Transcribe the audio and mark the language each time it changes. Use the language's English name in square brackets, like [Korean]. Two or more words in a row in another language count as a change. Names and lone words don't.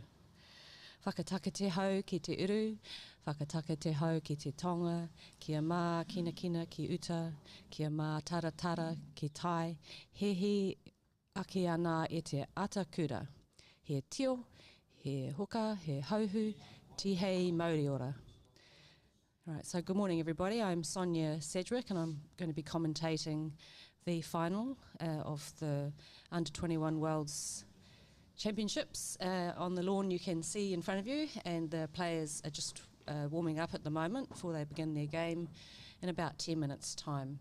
[Māori] Whakataka te hau ki te uru, whakataka te hau ki te tonga, kia mā kinakina ki uta, kia mā taratara ki tai, hehi ake ana e te atakura. He tio, he hoka, he hauhu, tihei mauriora. [English] All right, so good morning everybody. I'm Sonia Sedgwick and I'm going to be commentating the final of the Under-21 World's Championships. On the lawn you can see in front of you, and the players are just warming up at the moment before they begin their game in about 10 minutes time.